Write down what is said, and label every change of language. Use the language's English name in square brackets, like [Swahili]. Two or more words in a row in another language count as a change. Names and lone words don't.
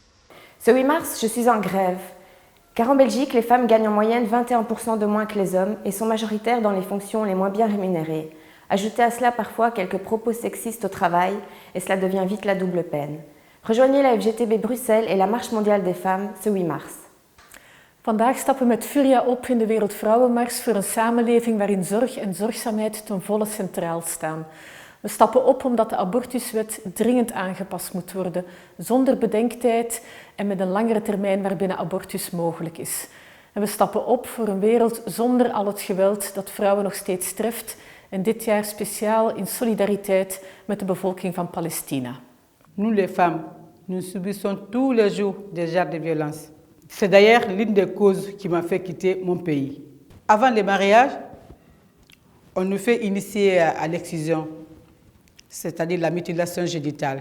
[French] Ce 8 mars, je suis en grève, car en Belgique, les femmes gagnent en moyenne 21% de moins que les hommes et sont majoritaires dans les fonctions les moins bien rémunérées. Ajoutez à cela parfois quelques propos sexistes au travail et cela devient vite la double peine. Rejoignez la FGTB Bruxelles et la Marche mondiale des femmes ce 8 mars. [Dutch] Vandaag stappen we met Furia op in de Wereldvrouwenmars voor een samenleving waarin zorg en zorgzaamheid ten volle centraal staan. We stappen op omdat de abortuswet dringend aangepast moet worden, zonder bedenktijd en met een langere termijn waarbinnen abortus mogelijk is. En we stappen op voor een wereld zonder al het geweld dat vrouwen nog steeds treft en dit jaar speciaal in solidariteit met de bevolking van Palestina. [French] Nous les femmes, nous subissons tous les jours des genres de violence. C'est d'ailleurs l'une des causes qui m'a fait quitter mon pays. Avant le mariage, on nous fait initier à l'excision, c'est-à-dire la mutilation génitale.